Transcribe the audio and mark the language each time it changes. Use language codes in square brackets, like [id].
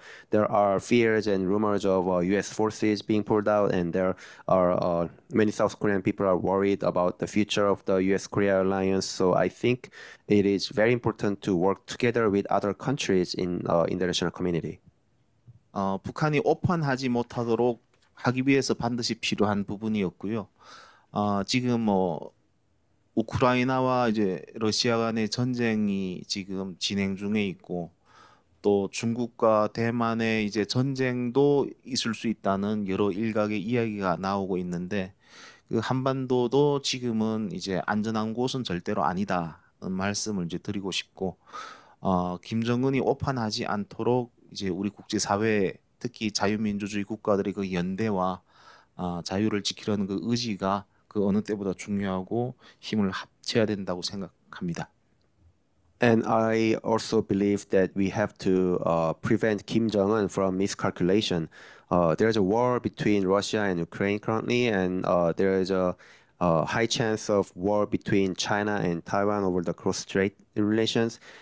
[en] There are fears and rumors of U.S. forces being pulled out, and there are many South Korean people are worried about the future of the U.S.-Korea alliance. So I think it is very important to work together with other countries in international community. [ko] 북한이 오판하지 못하도록 하기 위해서 반드시 필요한 부분이었고요. 지금 뭐 우크라이나와 이제 러시아 간의 전쟁이 지금 진행 중에 있고, 또 중국과 대만의 이제 전쟁도 있을 수 있다는 여러 일각의 이야기가 나오고 있는데, 그 한반도도 지금은 이제 안전한 곳은 절대로 아니다는 말씀을 이제 드리고 싶고, 김정은이 오판하지 않도록 이제 우리 국제사회, 특히 자유민주주의 국가들의 그 연대와 자유를 지키려는 그 의지가 그 어느 때보다 중요하고 힘을 합쳐야 된다고 생각합니다. [en] And I also believe that we have to prevent Kim Jong-un from miscalculation. There's a war between Russia and Ukraine currently, and there is a high chance of war between China and Taiwan over the cross-strait relations.